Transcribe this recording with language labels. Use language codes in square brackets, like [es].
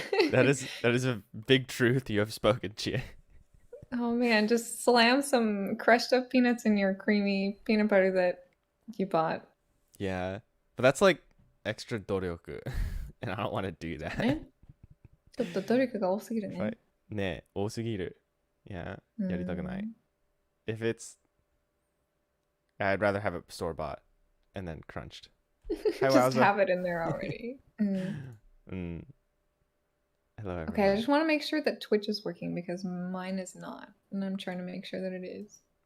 [en] that is a big truth you have spoken, Chie. Oh man, just slam some crushed up peanuts in your creamy peanut butter that you bought. Yeah. But that's like extra 努力 and I don't want to do that. [ja] ね。ちょっと努力が多すぎるね。ねえ、多すぎる。 Yeah, やりたくない。 [en] If it's, I'd rather have it store bought and then crunched. Just have it in there already. Hello, everyone. Okay, I just want to make sure that Twitch is working because mine is not. And I'm trying to make sure that it is.